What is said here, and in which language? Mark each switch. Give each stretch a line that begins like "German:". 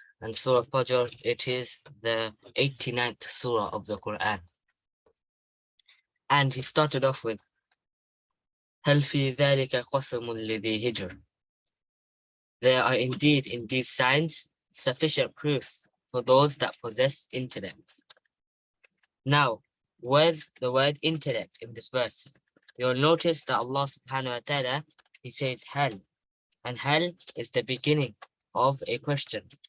English: And Surah Fajr, it is the 89th Surah of the Quran. And he started off with
Arabic: هل في ذلك قسم لذي هجر.
English: There are indeed in these signs sufficient proofs for those that possess intellects. Now, where's the word intellect in this verse? You'll notice that Allah subhanahu wa ta'ala, he says hal, and hal is the beginning of a question.